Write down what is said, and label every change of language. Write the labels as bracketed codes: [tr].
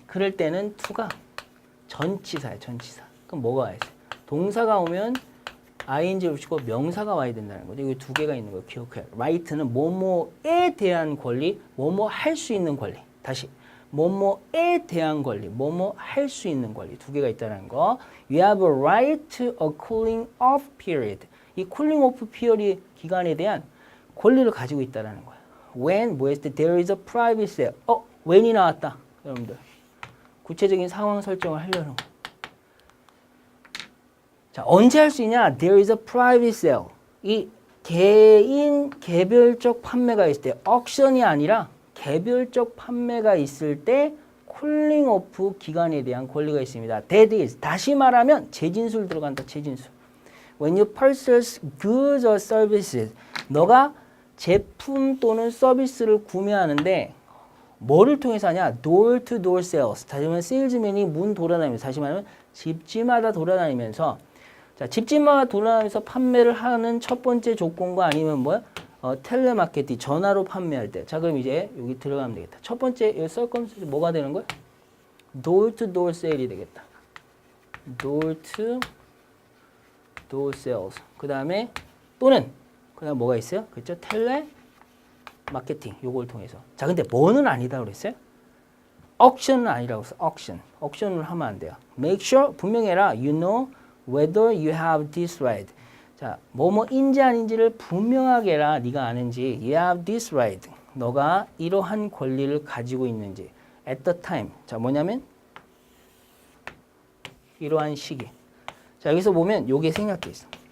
[ko] 그럴 때는 to가 전치사야. 전치사. 그럼 뭐가 와야 돼? 동사가 오면 ing를 붙이고 명사가 와야 된다는 거죠. 여기 두 개가 있는 거 기억해요. right는 뭐뭐에 대한 권리, 뭐뭐 할 수 있는 권리. 다시 뭐뭐에 대한 권리, 뭐뭐 할 수 있는 권리 두 개가 있다는 거. [en] You have a right to a cooling off period. [ko] 이 cooling off period 기간에 대한 권리를 가지고 있다는 거야. [en] When [ko] 뭐 했을 때 [en] there is a private sale. [ko] when이 나왔다. 여러분들. 구체적인 상황 설정을 하려는 거. 자, 언제 할 수 있냐? [en] There is a private sale. [ko] 이 개인 개별적 판매가 있을 때 auction이 아니라 개별적 판매가 있을 때 콜링 오프 기간에 대한 권리가 있습니다. [en] That is [ko] 다시 말하면 재진술 들어간다. 재진술. [en] When you purchase goods or services [ko] 너가 제품 또는 서비스를 구매하는데 뭐를 통해서 하냐? [en] door to door sales. [ko] 다시 말하면 세일즈맨이 문 돌아다니면서 다시 말하면 집집마다 돌아다니면서 자, 집집마다 돌아다니면서 판매를 하는 첫 번째 조건과 아니면 뭐야? 텔레마케팅 전화로 판매할 때. 자, 그럼 이제 여기 들어가면 되겠다. 첫 번째 서컴스턴스 뭐가 되는 거야? [en] door to door sale [ko] 이 되겠다. [en] door to door sales. [ko] 그다음에 또는 그다음 뭐가 있어요? 그렇죠? 텔레마케팅 요걸 통해서. 자, 근데 뭐는 아니다 그랬어요? auction은 아니라고 했어. auction. auction을 하면 안 돼요. [en] make sure [ko] 분명히 해라. [en] You know whether you have this right. [ko] 자, 뭐뭐인지 아닌지를 분명하게 해라. 네가 아는지. [en] You have this right. [ko] 너가 이러한 권리를 가지고 있는지. [en] At the time. [ko] 자, 뭐냐면 이러한 시기. 자, 여기서 보면 요게 생략돼 있어.